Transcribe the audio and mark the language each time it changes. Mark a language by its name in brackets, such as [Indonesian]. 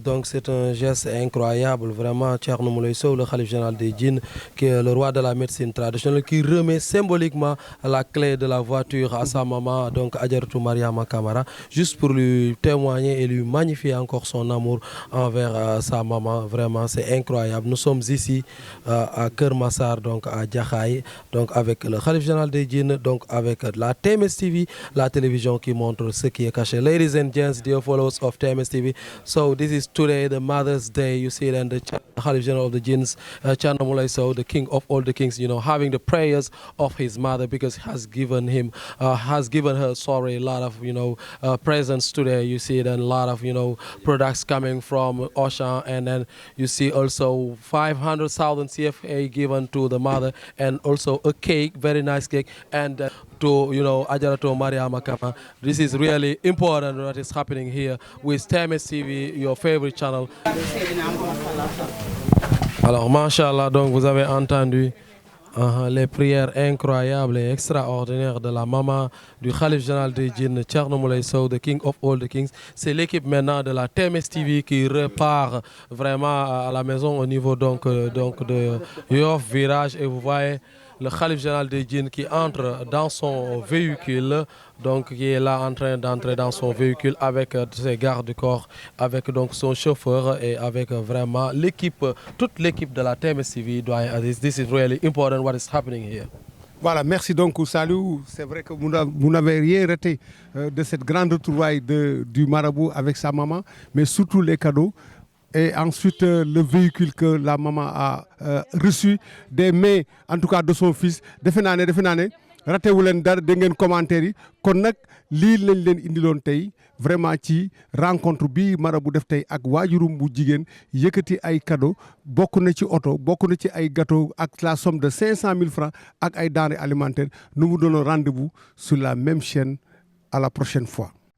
[French] Donc, c'est un geste incroyable, vraiment. Thierno Mouleye Sow, le khalife général des djinns, qui est le roi de la médecine traditionnelle, qui remet symboliquement la clé de la voiture à sa maman, donc Adjaratou Mariama Camara, juste pour lui témoigner et lui magnifier encore son amour envers sa maman. Vraiment, c'est incroyable. Nous sommes ici à Keur Massar, donc à Jaxaay, donc avec le khalife général des djinns, donc avec la TMS TV, la télévision qui montre ce qui est caché. [English] Ladies and gents, dear followers of TMS TV. So this is today the Mother's Day. You see it, and the Khalif General of the Jinns, Thierno Mouleye Sow, the king of all the kings, you know, having the prayers of his mother because he has given her, a lot of, you know, presents today. You see it, and a lot of, you know, products coming from Auchan, and then you see also 500,000 CFA given to the mother, and also a cake, very nice cake, and to, you know, Adjaratou Mariama Camara. This is really important what is happening here with TMS TV, your favorite channel. [French] Alors, machallah, donc vous avez entendu les prières incroyables et extraordinaires de la maman du khalife général des djinns, Thierno Mouleye Sow, [English] the king of all the kings. [French] C'est l'équipe maintenant de la TMS TV qui repart vraiment à la maison au niveau donc de Yoff Virage, et vous voyez le khalife général des djinns qui entre dans son véhicule, donc qui est là en train d'entrer dans son véhicule avec ses gardes-corps, avec donc son chauffeur et avec vraiment l'équipe, toute l'équipe de la TMS TV. [English] This is really important what is happening here. [French] Voilà, merci donc Saliou. C'est vrai que vous n'avez rien raté de cette grande retrouvaille du marabout avec sa maman, mais surtout les cadeaux. Et ensuite, le véhicule que la maman a reçu des mains, en tout cas de son fils. [Wolof] Defe naa ne raté wu leen dara dégg ngeen commentaire yi kon nag lii lañ leen indiloon tey vraiment ci rencontre bi marabout def tey ak waajurum bu jigéen yëkkati ay cadeau bokk na ci oto bokk na ci ay gâteau ak [French] la somme de 500 000 francs [Wolof] ak ay denrées alimentaires. [French] Nous vous donnons rendez-vous sur la même chaîne. À la prochaine fois.